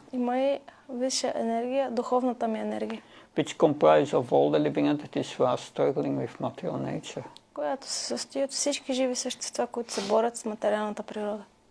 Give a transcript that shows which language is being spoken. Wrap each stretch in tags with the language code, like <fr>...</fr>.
<bg>Има и висша енергия, духовната ми енергия.</bg> <en>Which comprises of all the living entities who are struggling with material nature.</en> <bg>Която се състои от всички живи същества, които се борят с материалната природа.</bg>